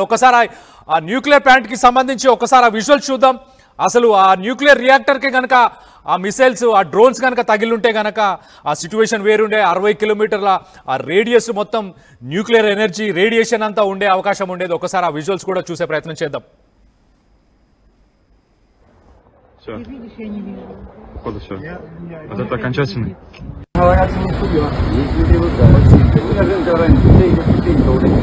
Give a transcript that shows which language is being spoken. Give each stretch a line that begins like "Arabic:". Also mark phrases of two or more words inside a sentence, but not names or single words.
Telugu: ఒక్కసారి ఆ
English: nuclear plant
Telugu: సంబంధించి ఒక్కసారి ఆ విజువల్స్ చూద్దాం. అసలు ఆ
English: nuclear reactor
Telugu: కనుక ఆ మిసైల్స్, ఆ డ్రోన్స్ కనుక తగిలింటే కనుక ఆ సిచ్యువేషన్ వేరుండే. 60 కిలోమీటర్ల ఆ రేడియస్ మొత్తం
English: nuclear energy radiation
Telugu: అంతా ఉండే అవకాశం ఉండేది. ఒకసారి ఆ విజువల్స్ కూడా చూసే ప్రయత్నం చేద్దాం.
Russian: Походу все. Вот это окончательный. Говорят, не судьба. Если ты вот,